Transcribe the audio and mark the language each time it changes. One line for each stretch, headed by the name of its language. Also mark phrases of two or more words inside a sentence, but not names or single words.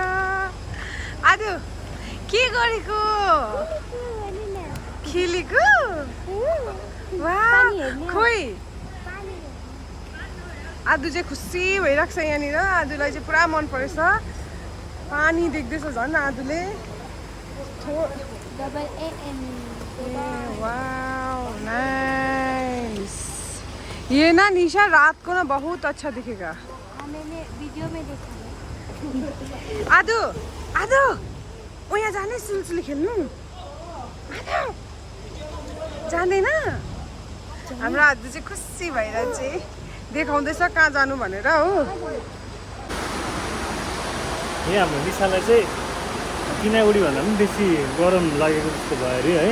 Nepali: आदु के गरेको? खेलेको? वाह खोइ आदु चाहिँ खुसी भइरहेको छ यहाँनिर। आदुलाई चाहिँ पुरा मन परेछ। पानी देख्दैछ झन् आदुले।
English: wow nice.
Hindi: ये ना निशा रात को ना बहुत अच्छा दिखेगा। मैंने वीडियो में देखा है।
Nepali: आदु आदु ओ यहाँ जाने सुलसुली खेल्नु। आदु जाँदैन? हाम्रो आदु चाहिँ खुसी भएर चाहिँ देखाउँदैछ कहाँ जानु भनेर हो। यहाँ हाम्रो निशालाई चाहिँ किनागुडी भन्दा पनि बेसी गरम लागेको जस्तो भयो अरे है।